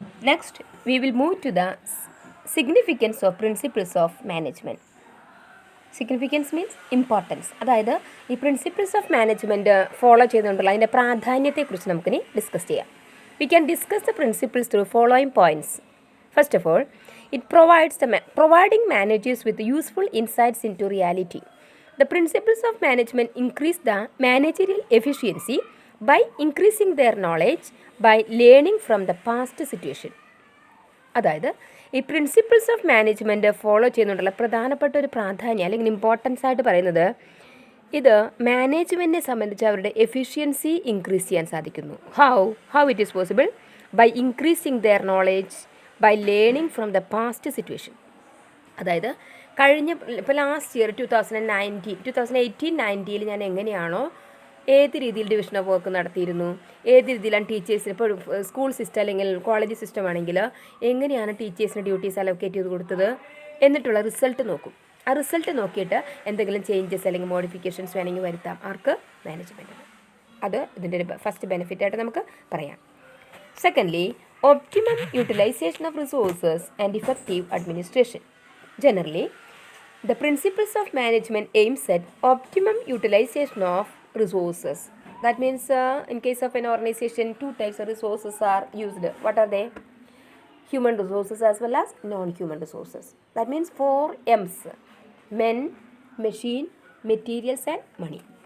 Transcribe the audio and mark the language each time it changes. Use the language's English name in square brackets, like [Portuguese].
[English] Next, we will move to the significance of principles of management. Significance means importance. [Malayalam] അതായത് ഈ principles of management follow ചെയ്തുകൊണ്ടുള്ള അതിൻ്റെ പ്രാധാന്യത്തെക്കുറിച്ച് നമുക്കിനി ഡിസ്കസ് ചെയ്യാം. [English] We can discuss the principles through following points. First of all, it providing managers with useful insights into reality. The principles of management increase the managerial efficiency by increasing their knowledge by learning from the past situation. [Malayalam] അതായത് ഈ principles of management follow ചെയ്യുന്നതുകൊണ്ടുള്ള പ്രധാനപ്പെട്ട ഒരു പ്രാധാന്യം അല്ലെങ്കിൽ importance ആയിട്ട് പറയുന്നത്, ഇത് മാനേജ്മെൻറ്റിനെ സംബന്ധിച്ച് അവരുടെ എഫിഷ്യൻസി ഇൻക്രീസ് ചെയ്യാൻ സാധിക്കുന്നു. [English] How it is possible? By increasing their knowledge by learning from the past situation. [Malayalam] അതായത് ഇപ്പോൾ ലാസ്റ്റ് ഇയർ 2018-19 ഞാൻ എങ്ങനെയാണോ ഏത് രീതിയിൽ ഡിവിഷൻ ഓഫ് വർക്ക് നടത്തിയിരുന്നു, ഏത് രീതിയിലാണ് ടീച്ചേഴ്സിന്, ഇപ്പോൾ സ്കൂൾ സിസ്റ്റം അല്ലെങ്കിൽ കോളേജ് സിസ്റ്റം ആണെങ്കിൽ എങ്ങനെയാണ് ടീച്ചേഴ്സിന് ഡ്യൂട്ടീസ് അലോക്കേറ്റ് ചെയ്ത് കൊടുത്തത് എന്നിട്ടുള്ള റിസൾട്ട് നോക്കും. ആ റിസൾട്ട് നോക്കിയിട്ട് എന്തെങ്കിലും ചേഞ്ചസ് അല്ലെങ്കിൽ മോഡിഫിക്കേഷൻസ് വേണമെങ്കിൽ വരുത്താം. ആർക്ക്? മാനേജ്മെൻറ്റിന്. അത് ഇതിൻ്റെ ഒരു ഫസ്റ്റ് ബെനിഫിറ്റായിട്ട് നമുക്ക് പറയാം. [English] Secondly, optimum utilization of resources and effective administration. Generally, the principles of management aims at optimum utilization of resources. That means in case of an organization, 2 types of resources are used. What are they? Human resources as well as non-human resources. That means 4 M's: men, machine, materials and money.